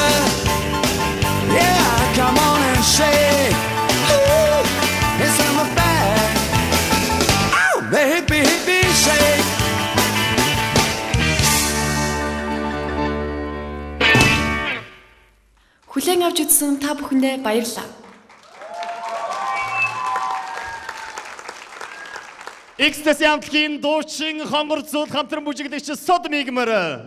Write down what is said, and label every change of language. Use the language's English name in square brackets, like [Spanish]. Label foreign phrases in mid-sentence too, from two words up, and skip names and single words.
[English] Yeah, come on and shake. Ooh, it's in the back. Ow, the hippie hippie shake. [Mongolian] Хүлээн авч үзсэн та бүхэндээ баярлалаа. Экстаси хамтлагийн дуучин хонгор зүйл хамтран бүжиглэгч Сод Мигмар.